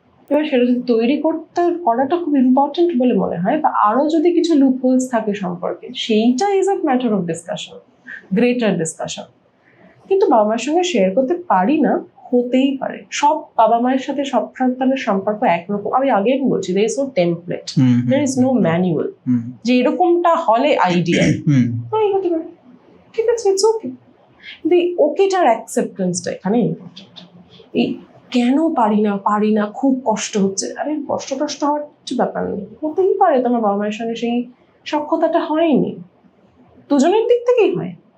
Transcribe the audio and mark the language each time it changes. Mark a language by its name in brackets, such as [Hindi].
[Bangla] এবার সেটা যদি তৈরি করাটা খুব ইম্পর্টেন্ট বলে মনে হয়, বা আরো যদি কিছু লুপহোলস থাকে সম্পর্কে, সেইটা is a matter of discussion, greater discussion. কিন্তু বাবা মায়ের সঙ্গে শেয়ার করতে পারি না, হতেই পারে। সব বাবা মায়ের সাথে সব সন্তানের সম্পর্ক একরকম। আমি আগেই বলছি, [English] there is no template, there is no manual [Bangla] যে এরকমটা হলে আইডিয়াল। হতে পারে, ঠিক আছে, ইটস ওকে। কিন্তু এই ওকেটার অ্যাকসেপ্টেন্সটা এখানে ইম্পর্টেন্ট। এই কেন পারি না খুব কষ্ট হচ্ছে, আরে কষ্ট হওয়ার কিছু ব্যাপার নেই, হতেই পারে তোমার বাবা মায়ের সঙ্গে সেই সখ্যতাটা হয়নি, দুজনের দিক থেকেই হয়।